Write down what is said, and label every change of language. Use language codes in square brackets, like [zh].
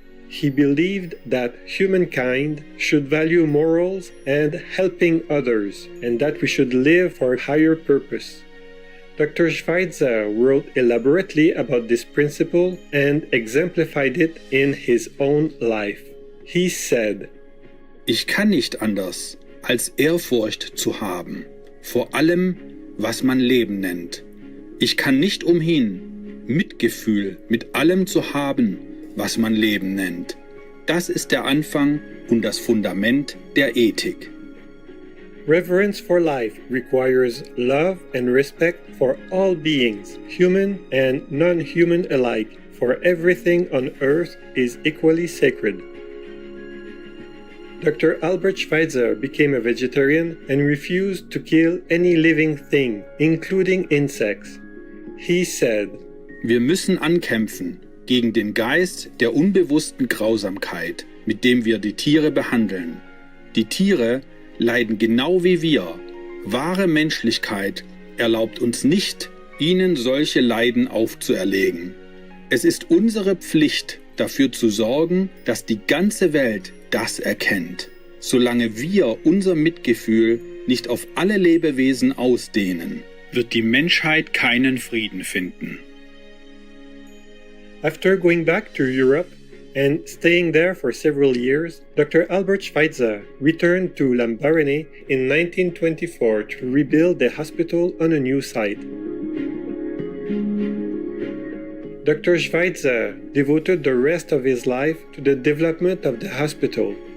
[en] He believed that humankind should value morals and helping others, and that we should live for a higher purpose. Dr. Schweitzer wrote elaborately about this principle and exemplified it in his own life. He said, [de] Ich kann nicht anders, als Ehrfurcht zu haben, vor allem, was man Leben nennt. Ich kann nicht umhin, Mitgefühl mit allem zu haben, was man Leben nennt. Das ist der Anfang und das Fundament der Ethik. [en] Reverence for life requires love and respect for all beings, human and non-human alike, for everything on earth is equally sacred. Dr. Albert Schweitzer became a vegetarian and refused to kill any living thing, including insects. He said, [de] Wir müssen ankämpfen gegen den Geist der unbewussten Grausamkeit, mit dem wir die Tiere behandeln. Die Tiere leiden genau wie wir. Wahre Menschlichkeit erlaubt uns nicht, ihnen solche Leiden aufzuerlegen. Es ist unsere Pflicht, dafür zu sorgen, dass die ganze Welt das erkennt. Solange wir unser Mitgefühl nicht auf alle Lebewesen ausdehnen, wird die Menschheit keinen Frieden finden. [en] After going back to Europe and staying there for several years, Dr. Albert Schweitzer returned to Lambaréné in 1924 to rebuild the hospital on a new site. Dr. Schweitzer devoted the rest of his life to the development of the hospital.